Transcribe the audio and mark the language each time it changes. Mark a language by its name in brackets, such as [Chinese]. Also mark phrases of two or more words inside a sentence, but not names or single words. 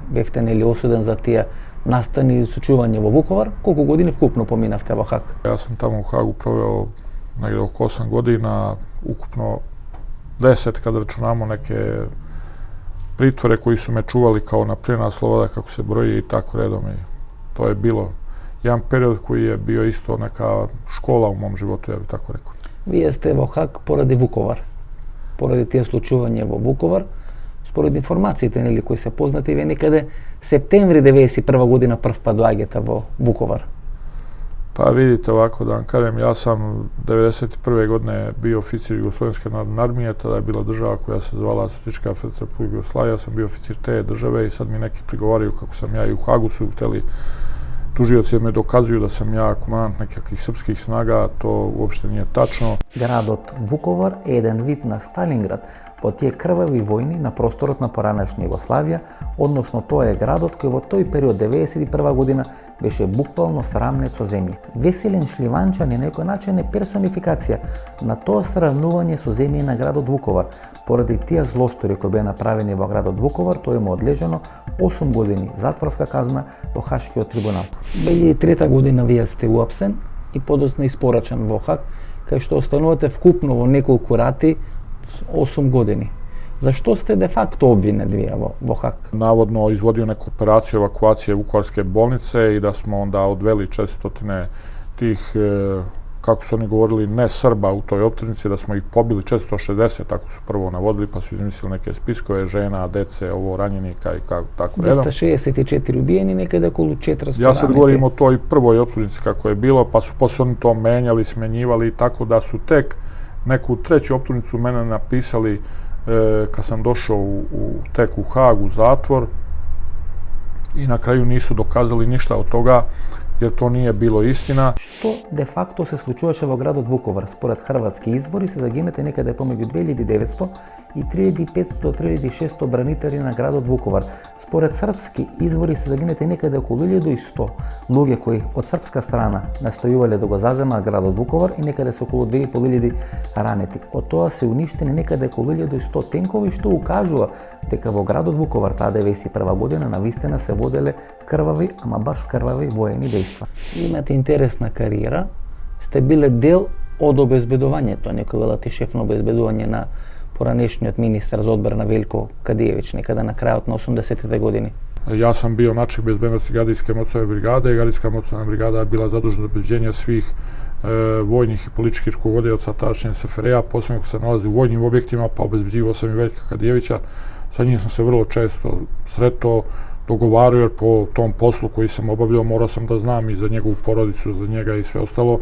[Macedonian] Бевте нели осуден за тие настани и сочување во Вуковар? Колку години вкупно поминавте во Хаг? Јас сум таму во [Serbian] Хагу провео негде околу 8 година, укупно 10 кад рачунамо неке притвори кои су ме чували као на плена слобода како се брои и тако редом. To je bilo jedan period koji je bio isto neka škola u mom životu, ja bih tako rekao. [Macedonian] Вие сте во Хаг поради Вуковар, поради тие случувања во Вуковар, според информациите нели кои се познати, вие некаде септември 91 година прв пат доаѓате во Вуковар. [Serbian] Pa vidite ovako da vam kažem, ja sam 91. godine bio oficir Jugoslovenske narodne armije, tada je bila država koja se zvala Socijalistička Federativna Republika Jugoslavija, ja sam bio oficir te države i sad mi neki prigovaraju kako sam ja i u Hagu su hteli tužioci me dokazuju da sam ja komandant nekakvih srpskih snaga, to uopšte nije tačno. [Macedonian] Градот Вуковар е еден вид на Сталинград во тие крвави војни на просторот на поранешна Југославија, односно тоа е градот кој во тој период 91 година беше буквално срамнет со земја. Веселин Шливанчан е некој начин е персонификација на тоа сравнување со земја на градот Вуковар. Поради тие злостори кои беа направени во градот Вуковар, тој му одлежано 8 години затворска казна во Хашкиот трибунал. 2003 година вие сте уапсен и подоцна испорачан во Хаг, кај што останувате вкупно во неколку рати 8 години. Зашто сте де факто обвинет вие во Хаг? [Serbian] Navodno izvodio neku operaciju evakuacije Vukovarske bolnice i da smo onda odveli 400 tih, kako su oni govorili, ne Srba u toj optužnici, da smo ih pobili 460, tako su prvo navodili, pa su izmislili neke spiskove žena, dece, ovo ranjenika i tako redom. 264 ubijeni, nekada okolo 400 raniti. Ja sad govorim o toj prvoj optužnici kako je bilo, pa su posle oni to menjali, smenjivali, tako da su tek neku treću optužnicu mene napisali kad sam došao tek u Hag, u zatvor, i na kraju nisu dokazali ništa od toga, jer to nije bilo istina. [Macedonian] Што де факто се случуваше во градот Вуковар? Според хрватски извори се загинате некаде помеѓу 2900 и 3500 до 3600 бранители на градот Вуковар. Според српски извори се загинете некаде околу 1100 луѓе кои од српска страна настојувале да го заземат градот Вуковар и некаде се околу 2500 ранети. Од тоа се уништени некаде околу 1100 тенкови, што укажува дека во градот Вуковар таа 91 година навистина се воделе крвави, ама баш крвави воени дејства. Имате интересна кариера, сте биле дел од обезбедувањето, некој велате шеф на обезбедување на поранешниот министар за одбрана Велко Кадиевич, некада на крајот на 80-те години. [Serbian] Ja sam bio načelnik bezbednosti Gardijske moćne brigade i Gardijska moćna brigada je bila zadužena za obezbeđenje svih vojnih i političkih rukovodioca tadašnje SFRJ-a, posebno kad se nalazi u vojnim objektima, pa obezbeđivao sam i Veljka Kadijevića. Sa njim sam se vrlo često sretao, dogovarao, jer po tom poslu koji sam obavljao morao sam da znam i za njegovu porodicu, za njega i sve ostalo.